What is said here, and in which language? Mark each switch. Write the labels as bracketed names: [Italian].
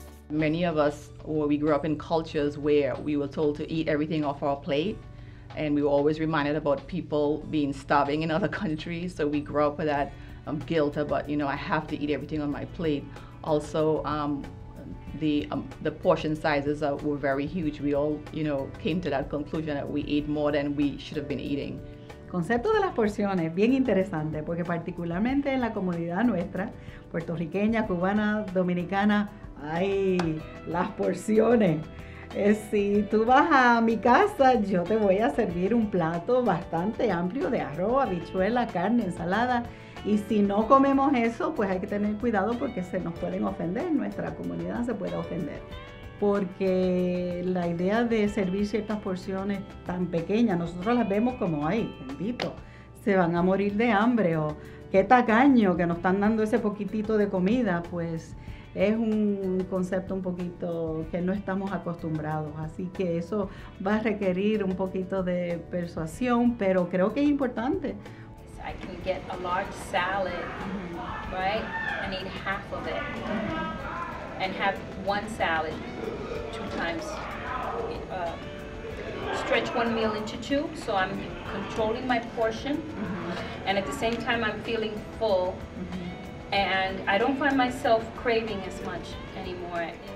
[English] Many of us, we grew up in cultures where we were told to eat everything off our plate, and we were always reminded about people being starving in other countries. So we grew up with that guilt about, you know, I have to eat everything on my plate. Also, the portion sizes were very huge. We all, you know, came to that conclusion that we ate more than we should have been eating. [Spanish] El concepto de las porciones, bien interesante, porque particularmente en la comunidad nuestra, puertorriqueña, cubana, dominicana, hay las porciones. Si tú vas a mi casa, yo te voy a servir un plato bastante amplio de arroz, habichuela, carne, ensalada. Y si no comemos eso, pues hay que tener cuidado porque se nos pueden ofender, nuestra comunidad se puede ofender. Porque la idea de servir ciertas porciones tan pequeñas, nosotros las vemos como, ay, bendito, se van a morir de hambre, o qué tacaño que nos están dando ese poquitito de comida, pues es un concepto un poquito que no estamos acostumbrados. Así que eso va a requerir un poquito de persuasión, pero creo que es importante. [English] I can get a large salad, right, and eat half of it, and have one salad 2 times, stretch one meal into 2, so I'm controlling my portion, and at the same time I'm feeling full, and I don't find myself craving as much anymore.